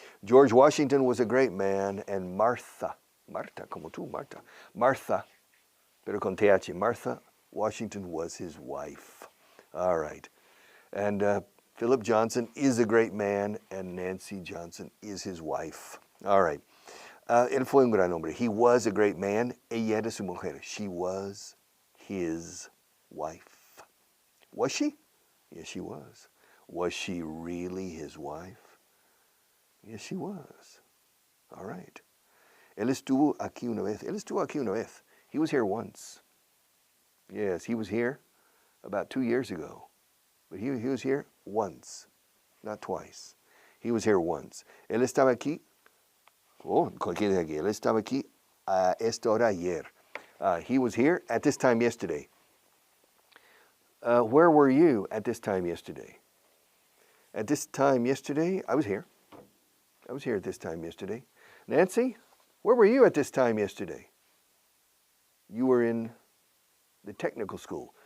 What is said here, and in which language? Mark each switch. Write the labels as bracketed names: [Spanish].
[English] George Washington was a great man, and Martha, [Spanish] como tú, [English] Martha, [Spanish] pero con TH, [English] Martha Washington was his wife. All right. And Philip Johnson is a great man, and Nancy Johnson is his wife. All right. [Spanish] Él fue un gran hombre. [English] He was a great man. [Spanish] Ella era su mujer. [English] She was his wife. Was she? Yes, she was. Was she really his wife? Yes, she was. All right. [Spanish] Él estuvo aquí una vez. Él estuvo aquí una vez. [English] He was here once. Yes, he was here about 2 years ago. But he was here once, not twice. He was here once. [Spanish] Él estaba aquí. Oh, ¿quién es aquí? Él estaba aquí a esta hora ayer. [English] He was here at this time yesterday. Where were you at this time yesterday? At this time yesterday, I was here. I was here at this time yesterday. Nancy, where were you at this time yesterday? You were in the technical school.